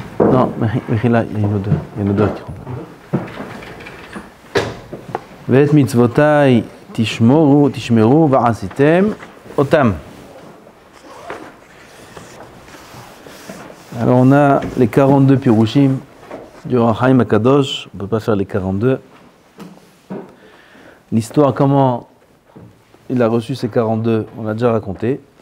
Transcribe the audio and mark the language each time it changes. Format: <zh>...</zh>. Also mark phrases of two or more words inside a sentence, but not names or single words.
<fr>Non, Mechila, il y a une odeur qui rentre.</fr> <he>ואת מצוותי תשמרו ועשיתם אותם.</he> <fr>Alors on a les 42 pirushim du Ohr HaChaim HaKadosh, on ne peut pas faire les 42. L'histoire, comment il a reçu ces 42, on l'a déjà raconté.</fr>